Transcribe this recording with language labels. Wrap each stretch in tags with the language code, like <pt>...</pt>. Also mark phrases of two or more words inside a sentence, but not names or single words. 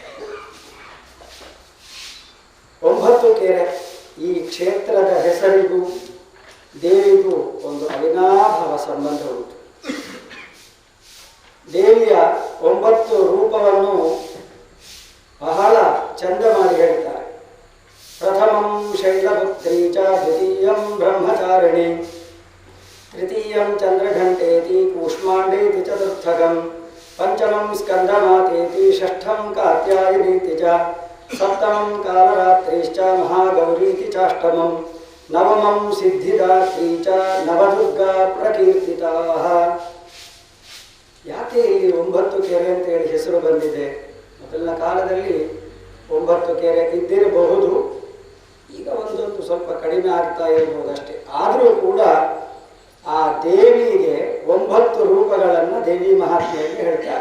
<kn>9 ಕೆರೆ ಈ ಕ್ಷೇತ್ರದ ಹೆಸರಿಗೂ ದೇವಿಗೂ ಒಂದು ಅವಿನಾಭಾವ ಸಂಬಂಧ ಉಂಟು. ದೇವಿಯ 9 ರೂಪವನ್ನು ಬಹಳ ಚಂದ ಮಾಡಿ ಹೇಳ್ತಾರೆ.</kn> <sa>ಪ್ರಥಮಂ ಶೈಲಪುತ್ರೀ ಚ, ದ್ವಿತೀಯಂ ಬ್ರಹ್ಮಚಾರಿಣಿ, ತೃತೀಯಂ ಚಂದ್ರಘಂಟೇತಿ, ಕೂಷ್ಮಾಂಡೇತಿ ಚತುರ್ಥಕಂ, ಪಂಚಮಂ ಸ್ಕಂದಮಾತೇತಿ, ಷಷ್ಠಂ ಕಾತ್ಯಾಯನೀತಿ ಚ, ಸಪ್ತಮಂ ಕಾಲರಾತ್ರಿಶ್ಚ, ಮಹಾಗೌರೀತಿ ಚಾಷ್ಟಮಂ, ನವಮಂ ಸಿದ್ಧಿದಾತ್ರೀ ಚ, ನವದುರ್ಗಾ ಪ್ರಕೀರ್ತಿತಾಃ.</sa> <kn>ಯಾಕೆ ಇಲ್ಲಿ 9 ಕೆರೆ ಅಂತೇಳಿ ಹೆಸರು ಬಂದಿದೆ? ಮೊದಲಿನ ಕಾಲದಲ್ಲಿ 9 ಕೆರೆ ಇದ್ದಿರಬಹುದು, ಈಗ ಒಂದೊಂದು ಸ್ವಲ್ಪ ಕಡಿಮೆ ಆಗ್ತಾ ಇರಬಹುದಷ್ಟೇ. ಆದರೂ ಕೂಡ ಆ ದೇವಿಗೆ 9 ರೂಪಗಳನ್ನು ದೇವಿ ಮಹಾತ್ಮೆಯಲ್ಲಿ ಹೇಳ್ತಾರೆ.</kn>